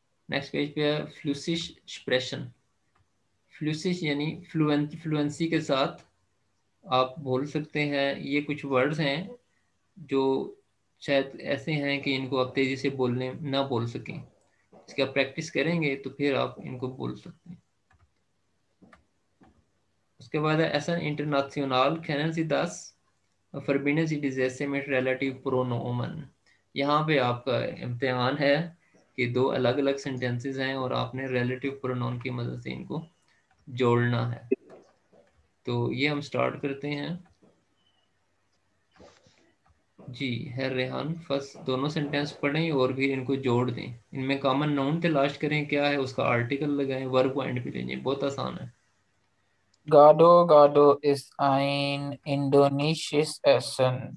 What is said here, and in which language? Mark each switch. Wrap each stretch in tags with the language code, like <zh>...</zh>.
<hi>Next page पे है फ्लूसिश expression. फ्लूसिश यानी फ्लुएंसी के साथ आप बोल सकते हैं. ये कुछ वर्ड्स हैं जो शायद ऐसे हैं कि इनको आप तेज़ी से बोलने ना बोल सकें. इसकी आप प्रैक्टिस करेंगे तो फिर आप इनको बोल सकते हैं. उसके बाद है एसन international</hi> <de>kennen Sie das, verbinden Sie diese mit relative pronomen.</de> <hi>यहाँ पे आपका इम्तिहान है कि दो अलग अलग सेंटेंसेस हैं और आपने रिलेटिव प्रोनाउन की मदद से इनको जोड़ना है. तो ये हम स्टार्ट करते हैं. जी है रेहान, फर्स्ट दोनों सेंटेंस पढ़ें और फिर इनको जोड़ दें. इनमें कॉमन नाउन तलाश करें क्या है, उसका आर्टिकल लगाएं, वर्ब को एंड पे ले जाएं. बहुत आसान है.</hi> <de>Gado ist ein indonesisches Essen.</de>